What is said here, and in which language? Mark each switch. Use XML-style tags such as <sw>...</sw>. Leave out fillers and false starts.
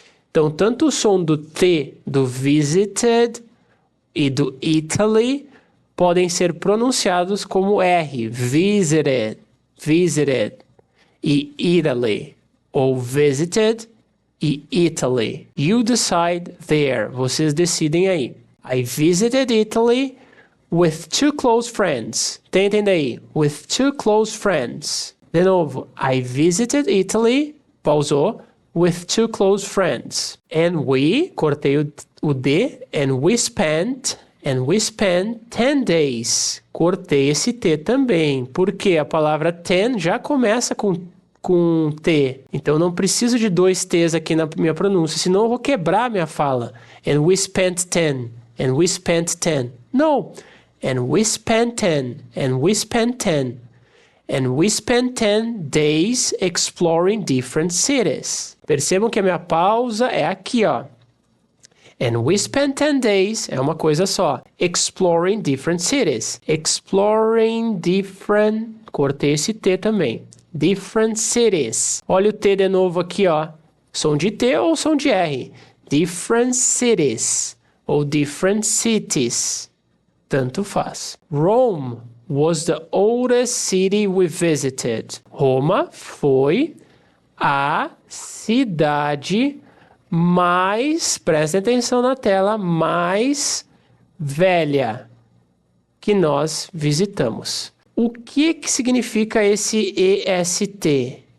<pt>Então, tanto o som do T do visited e do Italy podem ser pronunciados como R, visited, visited, e Italy, ou visited e Italy.</pt> <en>You decide there,</en> <pt>vocês decidem aí.</pt> <en>I visited Italy with 2 close friends.</en> <pt>Tentem daí,</pt> <en>with 2 close friends.</en> <pt>De novo,</pt> <en>I visited Italy,</en> <pt>pausou,</pt> <en>with 2 close friends. And we,</en> <pt>cortei o D,</pt> <en>and we spent 10 days.</en> <pt>Cortei esse T também, porque a palavra 10 já começa com T. Então não preciso de 2 T's aqui na minha pronúncia, senão eu vou quebrar a minha fala.</pt> <en>And we spent 10. And we spent 10. No. And we spent 10. And we spent 10. And we spent 10 days exploring different cities.</en> <pt>Percebam que a minha pausa é aqui, ó.</pt> <en>And we spent 10 days,</en> <pt>é uma coisa só,</pt> <en>exploring different cities. Exploring different,</en> <pt>cortei esse T também.</pt> <en>Different cities.</en> <pt>Olha o T de novo aqui, ó. som de T ou som de R.</pt> <en>Different cities</en> <pt>ou</pt> <en>different cities.</en> <pt>Tanto faz.</pt> <en>Rome was the oldest city we visited.</en> <pt>Roma foi a cidade mais, prestem atenção na tela, mais velha que nós visitamos. O que significa esse EST?</pt>